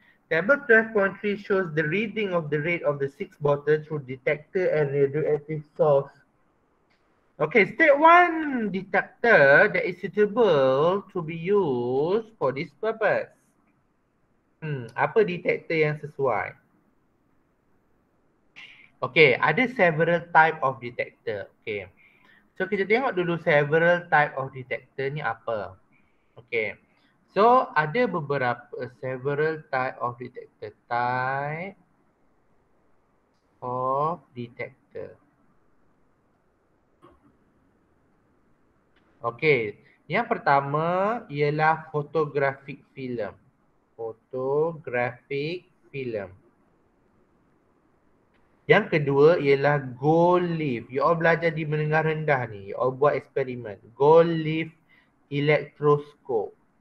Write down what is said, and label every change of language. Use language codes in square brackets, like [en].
[en] Table 12.3 shows the reading of the rate of the 6 bottle through detector and radioactive source. Okay, state 1 detector that is suitable to be used for this purpose. [ms] Apa detector yang sesuai? [en] Okay, ada several type of detector. Okay. So [ms] kita tengok dulu [en] several type of detector [ms] ni apa. [en] Okay. So [ms] ada beberapa [en] several type of detector. Type of detector. Okay. [ms] Yang pertama ialah photographic film. [en] Photographic film. [ms] Yang kedua ialah gold leaf. You all belajar di menengah rendah ni. You all buat eksperimen. [en] Gold leaf electroscope.